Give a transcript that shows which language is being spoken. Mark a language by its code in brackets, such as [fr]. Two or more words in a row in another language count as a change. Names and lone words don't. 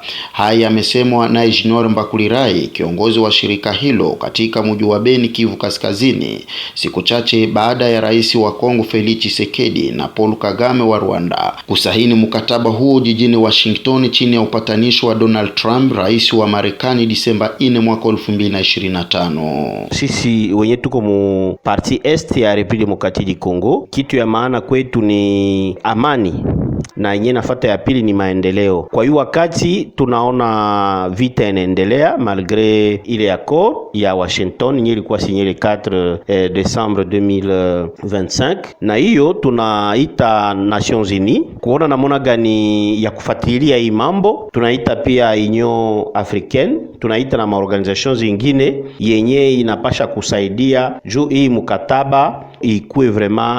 [sw] Haya yamesemwa na Junior Mbakulirai, kiongozi wa shirika hilo katika mji wa Beni, Kivu Kaskazini, siku chache baada ya rais wa Kongo Felix Tshisekedi na Paul Kagame wa Rwanda kusaini mkataba huu jijini Washington chini ya upatanisho wa Donald Trump, rais wa Marekani, Disemba 4 mwaka 2025. Sisi wenye tuko mu [fr] parti est [sw] ya Republique Democratique du Congo, kitu ya maana kwetu ni amani na yenye nafata ya pili ni maendeleo. Kwa hiyo wakati tunaona vita inaendelea malgré ile accord ya Washington yenye ilikuwa [fr] signé le 4 décembre 2025, [sw] na hiyo tunaita Nations Unies kuona namna gani ya kufuatilia hii mambo. Tunaita pia Union Africaine, tunaita na maorganizations zingine yenye inapasha kusaidia juu hii mkataba ikuwe vraiment